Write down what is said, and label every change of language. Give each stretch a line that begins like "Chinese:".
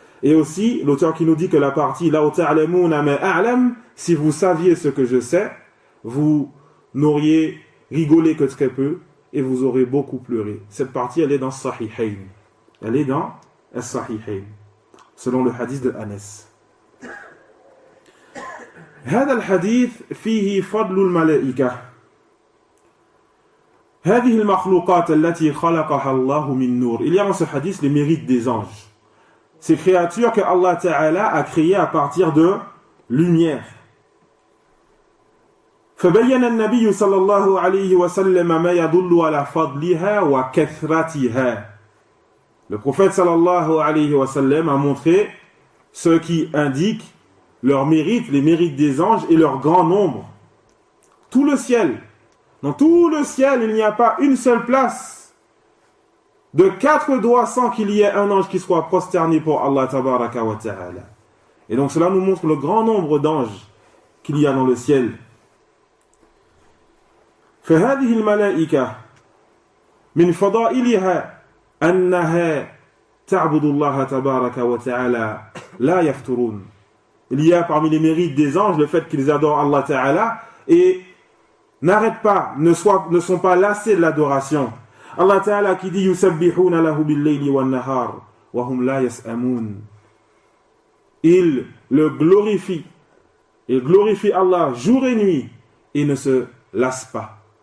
French: Et aussi, l'auteur qui nous dit que la partie
Arabic: La ta'lamuna ma a'lam,
French: si vous saviez ce que je sais, vous n'auriez rigolé que très peu et vous aurez beaucoup pleuré. Cette partie, elle est dans Sahihayn. Elle est dans Sahihayn, selon le hadith de Anas.
Arabic: هذا الحديث فيه فضل الملائكة. هذه المخلوقات التي خلقها الله من نور.
French: Il y a dans ce hadith les mérites des anges. Ces créatures que Allah Ta'ala a créées à partir de lumière.
Arabic: فبين النبي صلى الله عليه وسلم ما يدل على فضلها وكثرتها.
French: Le prophète sallallahu alayhi wa sallam a montré ce qui indique leurs mérites, les mérites des anges et leur grand nombre. Tout le ciel. Dans tout le ciel, il n'y a pas une seule place de 4 doigts sans qu'il y ait un ange qui soit prosterné pour Allah Tabaraka wa Ta'ala. Et donc cela nous montre le grand nombre d'anges qu'il y a dans le ciel.
Arabic: فهذه الملائكة من فضائلها أنها تعبد الله تبارك وتعالى لا يفترون.
French: Il y a parmi les mérites des anges le fait qu'ils adorent Allah Ta'ala et n'arrêtent pas, ne sont pas lassés de l'adoration.
Arabic: Allah Ta'ala
French: qui dit
Arabic: yusabbihuna lahu bil-layli wan-nahar wa hum la yas'amun.
French: Ils le glorifient. Ils glorifient Allah jour et nuit et ne se lassent pas.